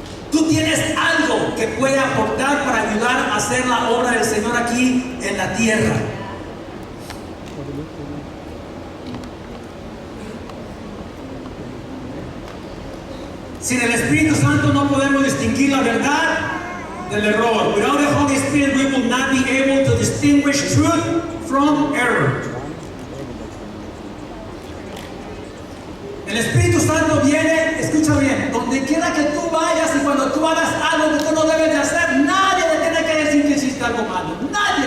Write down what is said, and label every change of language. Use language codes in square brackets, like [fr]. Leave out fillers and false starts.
[es] Tú tienes algo que puede aportar para ayudar a hacer la obra del Señor aquí en la tierra. Sin el Espíritu Santo no podemos distinguir la verdad del error. [en] Without the Holy Spirit, we will not be able to distinguish truth from error. [es] El Espíritu Santo viene, escucha bien, donde quiera que tú vayas, y cuando tú hagas algo que tú no debes de hacer, nadie te tiene que decir que hiciste algo malo. Nadie.